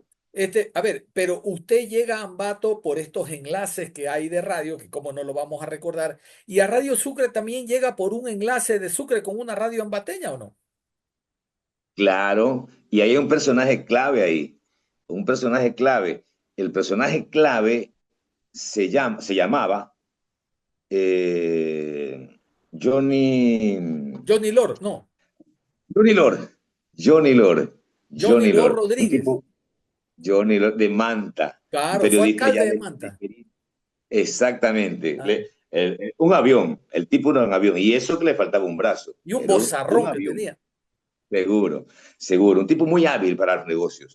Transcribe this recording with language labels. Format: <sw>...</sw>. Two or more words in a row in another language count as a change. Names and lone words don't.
<es>A ver, pero usted llega a Ambato por estos enlaces que hay de radio, que como no lo vamos a recordar, y a Radio Sucre también llega por un enlace de Sucre con una radio ambateña, ¿o no? Claro. Y hay un personaje clave ahí. Un personaje clave. El personaje clave se llamaba eh, Johnny, Johnny Lord, no, Johnny Lord, Johnny Lord, Johnny Johnny Lord Lord, un Rodríguez. tipo, Johnny Lord de Manta, un Claro, fue periodista alcalde ya de de Manta. experiencia. Exactamente. Ah, Un avión, el tipo era un avión, y eso que le faltaba un brazo, y un pero un vozarrón que avión, tenía. seguro, seguro, un tipo muy hábil para los negocios.</es>